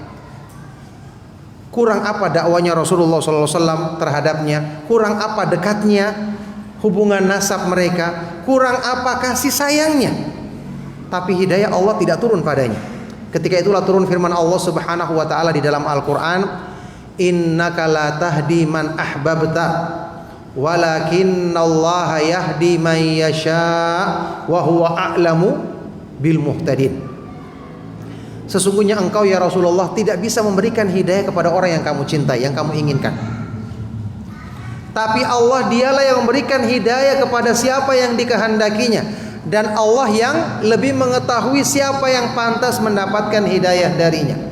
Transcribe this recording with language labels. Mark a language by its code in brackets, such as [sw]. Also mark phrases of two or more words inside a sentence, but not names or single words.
[id] Kurang apa dakwanya Rasulullah SAW terhadapnya? Kurang apa dekatnya hubungan nasab mereka? Kurang apa kasih sayangnya? Tapi hidayah Allah tidak turun padanya. Ketika itulah turun firman Allah [ar] سبحانه وتعالى [id] di dalam Al-Quran, [ar] إنك لا تهدي من أحببت ولكن الله يهدي من يشاء وهو أعلم بالمهتدين. [id] Sesungguhnya engkau ya Rasulullah tidak bisa memberikan hidayah kepada orang yang kamu cintai, yang kamu inginkan. Tapi Allah dialah yang memberikan hidayah kepada siapa yang dikehendakinya, dan Allah yang lebih mengetahui siapa yang pantas mendapatkan hidayah darinya.